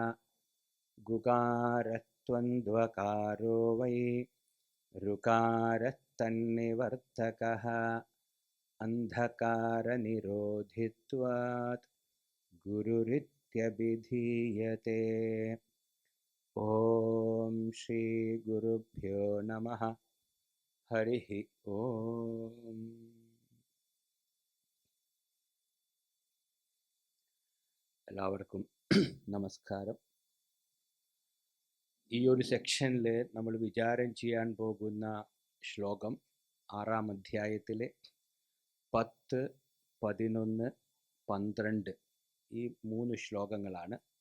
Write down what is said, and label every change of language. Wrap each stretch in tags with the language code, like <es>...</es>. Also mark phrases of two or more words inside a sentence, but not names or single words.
<sa>गुकारस्त्वन्द्वकारो वै ऋकारस्तन्निवर्तकः अन्धकारनिरोधित्वात् गुरुरित्यभिधीयते. ॐ श्री गुरुभ्यो नमः. हरिः ॐ.</sa> <ml>എല്ലാവർക്കും നമസ്കാരം. ഈ ഒരു സെക്ഷനിൽ നമ്മൾ വിചാരം ചെയ്യാൻ പോകുന്ന ശ്ലോകം 6-ാം അധ്യായത്തിലെ 10, 11, 12 ഈ 3 ശ്ലോകങ്ങളാണ്.</ml>